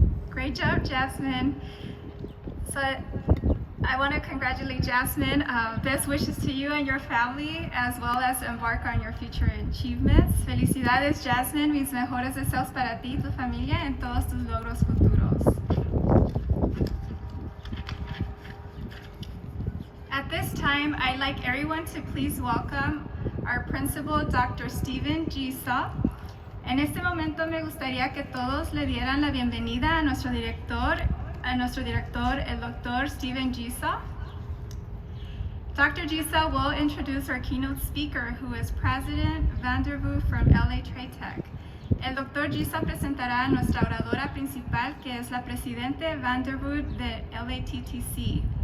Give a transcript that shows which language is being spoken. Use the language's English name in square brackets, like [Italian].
[English] Great job, Jasmine. So I want to congratulate Jasmine. Best wishes to you and your family, as well as embark on your future achievements. [Spanish] Felicidades, Jasmine. Mis mejores deseos para ti y tu familia en todos tus logros futuros. [English] At this time, I'd like everyone to please welcome our principal, Dr. Stephen G. Saw. [Spanish] En este momento me gustaría que todos le dieran la bienvenida a nuestro director, el Dr. Stephen G. Saw. Dr. G. [English] Saw will introduce our keynote speaker, who is President Vandervoot from LA Trade Tech. [Spanish] El Dr. G. Saw presentará a nuestra oradora principal, que es la Presidente Vandervoot de LATTC.